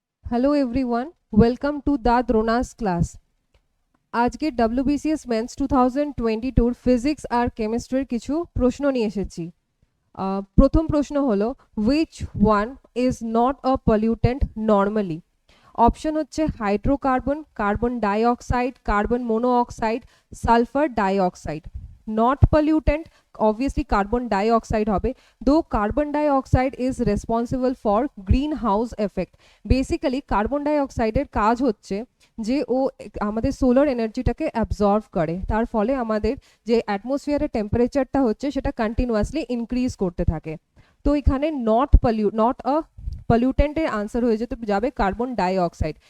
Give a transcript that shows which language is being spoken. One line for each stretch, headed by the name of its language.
English: Hello everyone, welcome to the Dronas class.
Bangla: আজকে WBCS men's 2022 physics আর কেমিস্ট্রির কিছু প্রশ্ন নিয়ে এসেছি। প্রথম প্রশ্ন হলো,
English: Which one is not a pollutant normally?
Bangla: Option হচ্ছে hydrocarbon, carbon dioxide, carbon মোনোঅক্সাইড, sulphur dioxide.
English: not pollutant obviously carbon dioxide
Bangla: হবে,
English: though carbon dioxide is responsible for greenhouse effect.
Bangla: Basically carbon ডাইঅক্সাইডের কাজ হচ্ছে যে ও আমাদের সোলার এনার্জিটাকে অ্যাবজর্ব করে, তার ফলে আমাদের যে অ্যাটমসফিয়ারের টেম্পারেচারটা হচ্ছে সেটা কন্টিনিউয়াসলি ইনক্রিজ করতে থাকে। তো এখানে নট আ পলিউটেন্টের আনসার হয়ে যেতে যাবে কার্বন ডাইঅক্সাইড।